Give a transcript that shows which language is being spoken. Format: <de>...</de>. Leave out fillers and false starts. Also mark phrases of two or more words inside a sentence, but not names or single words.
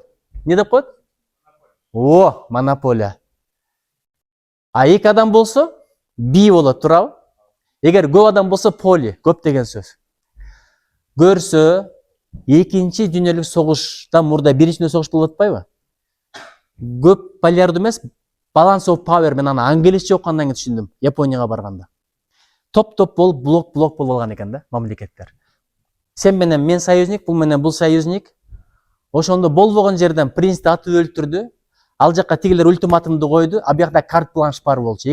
<ky>Эмне деп коет? Монополия. А 2 адам болсо, би болот, туурабы? Эгер көп адам болсо, поли, көп деген сөз. Көрсө, 2-нчи дүйнөлүк согуштан мурда 1-нчи дүйнөлүк согуш болуп атпайбы? Көп полярдуу эмес,</ky> <en>balance of power,</en> <ky>мен аны англисче окугандан кийин түшүндүм, Японияга барганда. Топ-топ болуп, блок болуп алган экен да, мамлекеттер. Сен менен мен союзник, бул менен бул союзник. Ошондо болбогон жерден принцти атып өлтүрдү. Ал жакка тигилер ультиматумду койду, а бuyakta</ky> <fr>carte blanche</fr> <ky>бар болчу.</ky>